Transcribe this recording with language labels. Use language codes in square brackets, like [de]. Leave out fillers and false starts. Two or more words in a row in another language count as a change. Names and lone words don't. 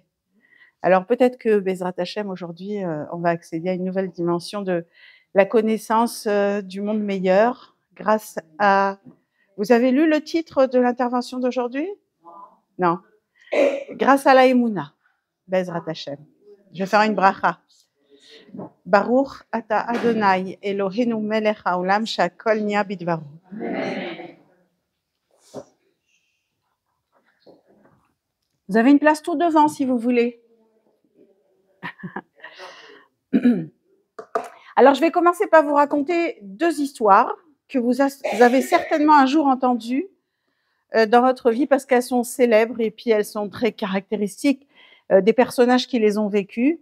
[fr] Alors peut-être que [he] בעזרת השם, [fr] aujourd'hui, on va accéder à une nouvelle dimension de la connaissance du monde meilleur grâce à... Vous avez lu le titre de l'intervention d'aujourd'hui? Non. Grâce à la Emouna, [he] בעזרת השם. [fr] Je vais faire une bracha. [he] ברוך אתה אדוני אלוהינו מלך העולם שהכל נהיה בדברו. [fr] Vous avez une place tout devant si vous voulez. Alors, je vais commencer par vous raconter deux histoires que vous avez certainement un jour entendues dans votre vie parce qu'elles sont célèbres et puis elles sont très caractéristiques des personnages qui les ont vécues.